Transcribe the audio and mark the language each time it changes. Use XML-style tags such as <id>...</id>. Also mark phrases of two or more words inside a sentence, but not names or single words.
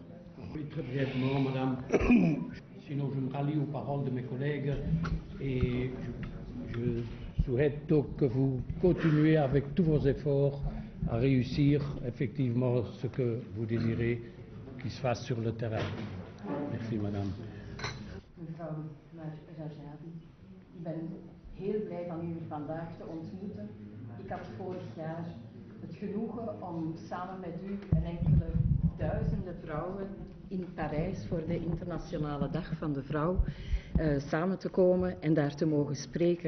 <fr>Oui, très brièvement, madame. Sinon, je me rallie aux paroles de mes collègues et je souhaite donc que vous continuez avec tous vos efforts à réussir effectivement ce que vous désirez qu'il se fasse sur le terrain. Merci, madame.</fr> <nl>Mevrouw Rajavi, ik ben heel blij van u hier vandaag te ontmoeten. Ik had vorig jaar het genoegen om samen met u en enkele duizenden vrouwen in Parijs voor de Internationale Dag van de Vrouw samen te komen en daar te mogen spreken.</nl>